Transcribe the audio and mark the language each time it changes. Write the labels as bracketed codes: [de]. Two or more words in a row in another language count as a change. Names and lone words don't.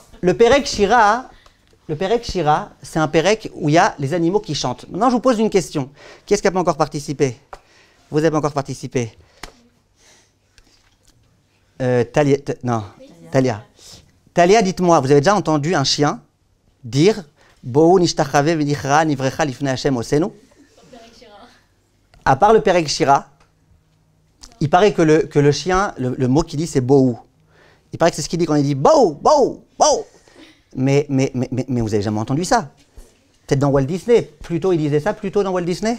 [fr] Le Perek Shira, c'est un Perek où il y a les animaux qui chantent. Maintenant, je vous pose une question. Qui est-ce qui n'a pas encore participé? Vous n'avez pas encore participé? Talia. Talia, dites-moi, vous avez déjà entendu un chien dire [he] בואו נשתחוה ונכרעה נברכה לפני השם עושנו? [fr] À part le Perek Shira, il paraît que le chien, le mot qu'il dit, c'est Bo'u. Il paraît que c'est ce qu'il dit quand il dit Bo'u, Bo'u, Bo'u. Mais vous n'avez jamais entendu ça? Peut-être dans Walt Disney. Plutôt, il disait ça plutôt dans Walt Disney?